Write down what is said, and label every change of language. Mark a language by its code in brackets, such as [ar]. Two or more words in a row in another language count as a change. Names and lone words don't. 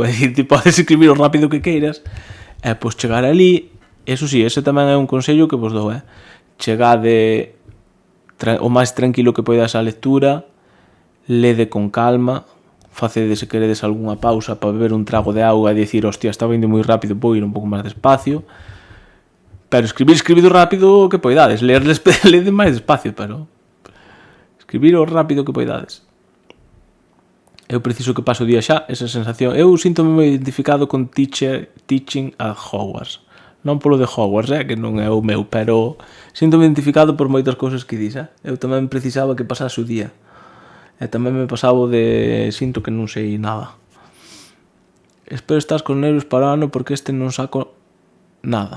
[gl] É dicir, ti podes escribir o rápido que queiras e pois chegar ali, eso sí, ese tamén é un consello que vos dou, chegade o máis tranquilo que poidas á lectura, lede con calma, facede se queredes algunha pausa para beber un trago de auga e dicir, hostia, estaba indo moi rápido, vou ir un pouco máis despacio, pero escribido rápido que poidades, lede máis despacio, pero escribir o rápido que poidades. Eu preciso que paso o día xa, esa sensación. Eu síntome moi identificado con teaching at Hogwarts. Non polo de Hogwarts, que non é o meu, pero síntome identificado por moitas cousas que dis. Eu tamén precisaba que pasase o día. E tamén me pasaba de sinto que non sei nada. Espero estás con nervios para o ano porque este non saco nada.